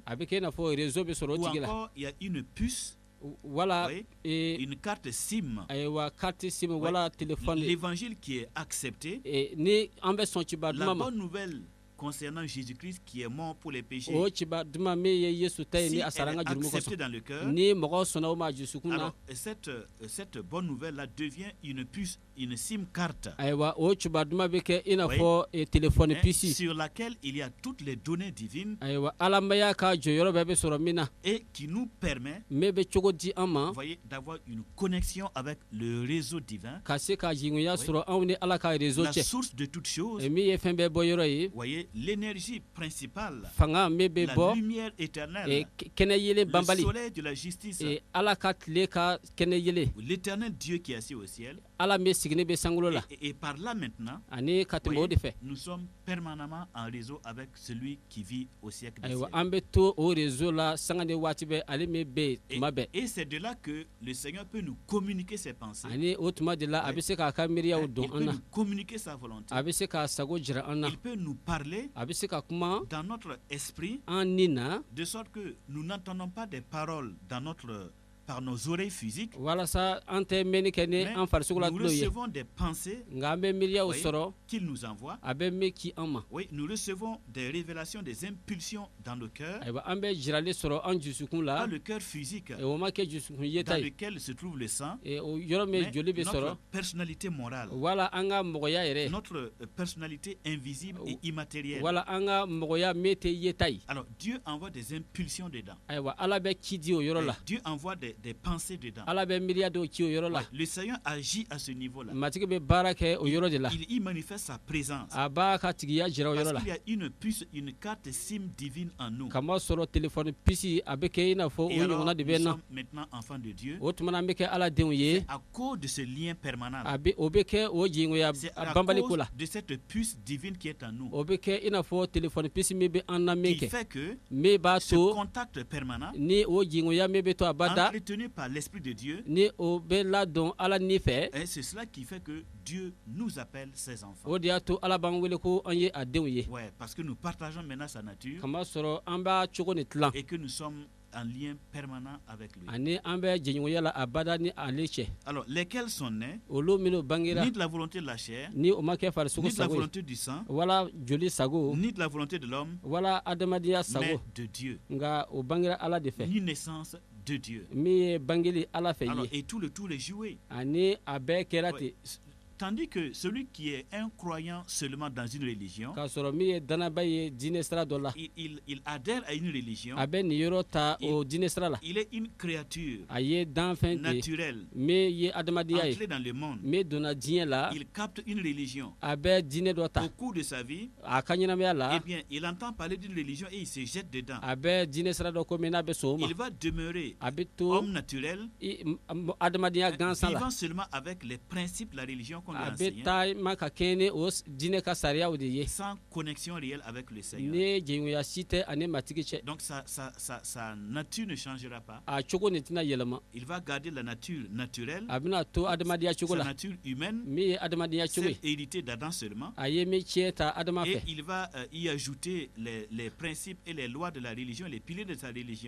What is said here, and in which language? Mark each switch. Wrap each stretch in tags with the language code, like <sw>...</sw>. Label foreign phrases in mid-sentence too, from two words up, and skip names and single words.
<bm>A bɛ kɛ i n'a fɔ réseau bɛ sɔrɔ o</bm> <fr>ou</fr> <bm>tigi la.</bm> <fr>encore il y a une puce,</fr> <bm>Wala</bm> <fr>oui, ee une carte SIM.</fr> <bm>ayiwa</bm> <fr>carte sim Oui,</fr> <bm>wala téléphone.</bm> <fr>l'évangile qui est accepté,</fr> <bm>Ni an bɛ sɔn ciba la duman ma.</bm> <fr>bonne nouvelle concernant Jésus-Christ qui est mort pour les péchés,</fr> <bm>O ciba duman min ye Yesu ta ye si ni</bm> <fr>elle</fr> <bm>a sara an</bm> <fr>est</fr> <bm>ka jurumu</bm> <fr>acceptée</fr> <bm>kosɔn.</bm> <fr>dans le cœur,</fr> <bm>Ni mɔgɔ sɔnna o ma a dusukun na.</bm> <fr>alors cette bonne nouvelle-là devient une puce, une SIM carte,</fr> <bm>Ayiwa o ciba duman bɛ kɛ i n'a</bm> <fr>Oui.</fr> <bm>fɔ téléphone hein, pisi.</bm> <fr>sur laquelle il y a toutes les données divines</fr> <bm>Ayiwa alamaya ka jɔyɔrɔ bɛɛ bɛ sɔrɔ min na.</bm> <fr>et qui nous permet,</fr> <bm>Min bɛ cogo di an ma</bm> <fr>vous voyez, d'avoir une connexion avec le réseau divin,</fr> <bm>ka se ka jɛɲɔgɔnya</bm> <fr>Oui.</fr> <bm>sɔrɔ anw ni ala ka réseau la cɛ.</bm> <fr>source de toutes choses.</fr> <bm>Min ye fɛn bɛɛ bɔ yɔrɔ ye.</bm> <fr>Vous voyez, l'énergie principale,</fr> <bm>Fanga min bɛ la bɔ</bm> <fr>lumière éternelle,</fr> <bm>kɛnɛ yelen</bm> <fr>le</fr> <bm>banbali.</bm> <fr>soleil de la justice,</fr> <bm>Ala ka tile ka kɛnɛ yelen.</bm> <fr>l'éternel Dieu qui est assis au ciel.</fr> <bm>Ala min sigilen bɛ sankolo la.</bm> <fr>Et par là maintenant,</fr> <bm>Ani ka</bm> <fr>vous</fr> <bm>tɛmɛ o</bm> <fr>de voyez,</fr> <bm>fɛ.</bm> <fr>nous sommes permanemment en réseau avec celui qui vit au siècle des</fr> <bm>Ayiwa</bm> <fr>siècles.</fr> <bm>an bɛ to o réseau la sanga ni waati bɛɛ ale min bɛ yen tuma bɛɛ.</bm> <fr>Et c'est de là que le Seigneur peut nous communiquer ses pensées.</fr> <bm>Ani o tuma de la a bɛ se k'a ka miiriyaw</bm> <fr>Il</fr> <bm>don an</bm> <fr>peut</fr> <bm>na.</bm> <fr>nous communiquer sa volonté.</fr> <bm>A bɛ se k'a sago jira an na.</bm> <fr>Il peut nous parler</fr> <bm>A bɛ se ka kuma</bm> <fr>dans notre esprit,</fr> <bm>an ni na.</bm> <fr>de sorte que nous n'entendons pas des paroles par nos oreilles physiques,</fr> <bm>Walasa an tɛ mɛnni kɛ ni</bm> <fr>mais</fr> <bm>an farisogo la</bm> <fr>nous</fr> <bm>tulo ye.</bm> <fr>recevons des pensées,</fr> <bm>Nka an bɛ miiriyaw</bm> <fr>Oui.</fr> <bm>sɔrɔ</bm> <fr>qu'il nous envoie.</fr> <bm>a bɛ min ci an ma.</bm> <fr>Oui, nous recevons des révélations, des impulsions dans le cœur,</fr> <bm>Ayiwa an bɛ jirali sɔrɔ an dusukun</bm> <fr>pas</fr> <bm>la.</bm> <fr>le cœur physique</fr> <bm>O ma kɛ dusukun yeta</bm> <fr>dans</fr> <bm>ye.</bm> <fr>lequel se trouve le sang,</fr> <bm>O yɔrɔ min</bm> <fr>mais</fr> <bm>joli bɛ</bm> <fr>notre</fr> <bm>sɔrɔ.</bm> <fr>personnalité morale,</fr> <bm>Wala an ka mɔgɔya yɛrɛ.</bm> <fr>notre personnalité invisible et immatérielle.</fr> <bm>Wala an ka mɔgɔya min tɛ yeta ye.</bm> <fr>Alors Dieu envoie des impulsions dedans.</fr> <bm>Ayiwa ala bɛ ci di o yɔrɔ la.</bm> <fr>Dieu envoie des pensées dedans.</fr> <bm>Ala bɛ miiriya dɔw ci o yɔrɔ la.</bm> <fr>Ouais, le Seigneur agit à ce niveau-là.</fr> <bm>Matigi bɛ baara kɛ o yɔrɔ de la.</bm> <fr>Il y manifeste sa présence.</fr> <bm>A b'a ka tigiya jira o yɔrɔ</bm> <fr>Parce</fr> <bm>la.</bm> <fr>qu'il y a une puce, une carte SIM divine en nous.</fr> <bm>Kama sɔrɔ téléphone pisi a bɛ kɛ i n'a fɔ o</bm> <fr>Et alors,</fr> <bm>ɲɔgɔnna de</bm> <fr>nous</fr> <bm>bɛ na.</bm> <fr>sommes maintenant enfants de Dieu.</fr> <bm>O tuma na an bɛ kɛ ala denw ye.</bm> <fr>À cause de ce lien permanent.</fr> <bm>O bɛ kɛ o jɛɲɔgɔnya</bm> <fr>C'est à</fr> <bm>banbali ko</bm> <fr>cause</fr> <bm>la.</bm> <fr>de cette puce divine qui est en nous.</fr> <bm>O bɛ kɛ i n'a fɔ téléphone pisi min bɛ an na min</bm> <fr>Qui</fr> <bm>kɛ.</bm> <fr>fait que</fr> <bm>Min b'a</bm> <fr>ce</fr> <bm>to</bm> <fr>contact permanent,</fr> <bm>ni o jɛɲɔgɔnya min bɛ to a ba da.</bm> <fr>entretenu par l'Esprit de Dieu,</fr> <bm>Ni o bɛ ladɔn ala ni fɛ.</bm> <fr>et c'est cela qui fait que Dieu nous appelle ses enfants.</fr> <bm>O de y'a to ala b'an wele ko an ye a denw ye.</bm> <fr>Ouais, parce que nous partageons maintenant sa nature</fr> <bm>Kama sɔrɔ an b'a cogo ni tilan.</bm> <fr>et que nous sommes en lien permanent avec lui.</fr> <bm>Ani an bɛ jɛɲɔgɔnya la a bada ni ale cɛ.</bm> <fr>Alors, lesquels sont nés</fr> <bm>Olu minnu bangera</bm> <fr>ni de la volonté de la chair,</fr> <bm>ni o ma kɛ farisogo</bm> <fr>ni de la</fr> <bm>sago ye.</bm> <fr>volonté du sang,</fr> <bm>Wala joli sago.</bm> <fr>ni de la volonté de l'homme,</fr> <bm>Wala adamadenya</bm> <fr>mais</fr> <bm>sago.</bm> <fr>de Dieu,</fr> <bm>Nka o bangera ala de fɛ.</bm> <fr>ni naissance de Dieu.</fr> <bm>Min ye bangeli ala fɛ</bm> <fr>Alors,</fr> <bm>ye.</bm> <fr>et tout le tout est joué.</fr> <bm>Ani a bɛɛ kɛra ten.</bm> <fr>Ouais, Tandis que celui qui est un croyant seulement dans une religion,</fr> <bm>k'a sɔrɔ min ye danaba ye diinɛ sira dɔ la</bm> <fr>il adhère à une religion,</fr> <bm>a bɛ nin yɔrɔ ta o diinɛ sira la</bm> <fr>il est une créature</fr> <bm>a ye danfɛn de ye</bm> <fr>naturelle,</fr> <bm>min ye adamadenya ye</bm> <fr>entrée dans le monde.</fr> <bm>min donna diɲɛ la</bm> <fr>Il capte une religion.</fr> <bm>a bɛ diinɛ dɔ ta</bm> <fr>Au cours de sa vie,</fr> <bm>a ka ɲɛnamaya eh la</bm> <fr>bien, il entend parler d'une religion et il se jette dedans.</fr> <bm>a bɛ diinɛ sira dɔ ko min n'a bɛ sɔn o ma</bm> <fr>Il va demeurer</fr> <bm>a bɛ to</bm> <fr>homme naturel,</fr> <bm>adamadenya gansan la</bm> <fr>vivant seulement avec les principes de la religion qu'on lui</fr> <bm>a a bɛ</bm> <fr>enseignés,</fr> <bm>taama ka kɛɲɛ ni o diinɛ ka sariyaw de ye</bm> <fr>sans connexion réelle avec le Seigneur.</fr> <bm>ni jɛɲɔgɔnya si tɛ ani matigi cɛ</bm> <fr>Donc sa nature ne changera pas.</fr> <bm>a cogo nin tɛna yɛlɛma</bm> <fr>Il va garder la nature naturelle,</fr> <bm>a bɛna to adamadenya cogo</bm> <fr>sa</fr> <bm>la</bm> <fr>nature humaine,</fr> <bm>min ye adamadenya cogo</bm> <fr>celle</fr> <bm>ye</bm> <fr>héritée d'Adam seulement.</fr> <bm>a ye min tiɲɛ ta adama</bm> <fr>Et</fr> <bm>fɛ</bm> <fr>il va y ajouter les principes et les lois de la religion, les piliers de sa religion.</fr>